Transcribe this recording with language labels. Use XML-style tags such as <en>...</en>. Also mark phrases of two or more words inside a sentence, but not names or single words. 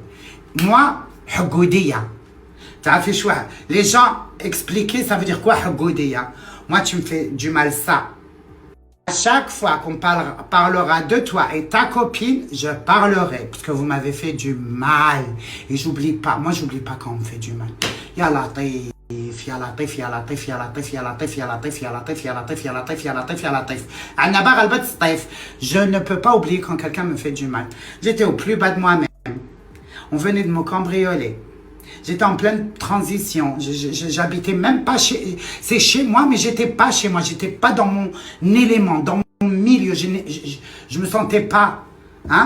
<fr>Moi, Hugoudiya. T'as fait choix. Les gens expliquer, ça veut dire quoi, Hugoudiya? Moi, tu me fais du mal, ça. À chaque fois qu'on parlera de toi et ta copine, je parlerai. Parce que vous m'avez fait du mal. Et j'oublie pas. Moi, j'oublie pas quand on me fait du mal.</fr> <ar>يا لطيف. يا لطيف يا لطيف يا لطيف يا لطيف يا لطيف يا لطيف يا لطيف يا لطيف يا لطيف يا لطيف أنا بغلبت الطيف.</ar> <fr>Je ne peux pas oublier quand quelqu'un me fait du mal. J'étais au plus bas de moi-même. On venait de me cambrioler. J'étais en pleine transition. J'habitais même pas chez... C'est chez moi, mais j'étais pas chez moi. J'étais pas dans mon élément, dans mon milieu. Je me sentais pas. Hein?</fr>